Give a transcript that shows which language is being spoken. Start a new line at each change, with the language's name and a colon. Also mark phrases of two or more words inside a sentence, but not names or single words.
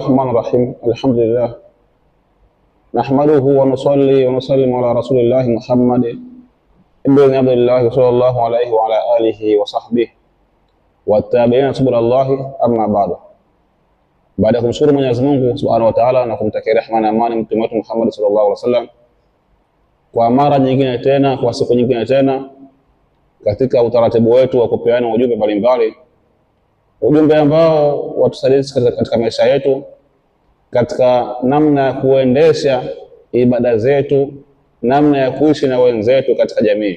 Arabic: الرحمن الرحيم. الحمد لله نحمده ونصلي ونسلم على رسول الله محمد ابن عبد الله صلى الله عليه وعلى آله وصحبه والتابعين سبل الله. أما بعد.
Swahili: Baada ya kumshukuru Mwenyezi Mungu
Arabic: سبحانه وتعالى
Swahili: na kumtakia rehema na amani mtume wetu Muhammad
Arabic: صلى الله عليه وسلم,
Swahili: kwa mara nyingine tena, kwa siku nyingine tena, katika utaratibu wetu wa kupeana ujumbe mbalimbali, ujumbe ambao watusaidia katika maisha yetu, katika namna ya kuendesha ibada zetu, namna ya kuishi na wenzetu katika jamii.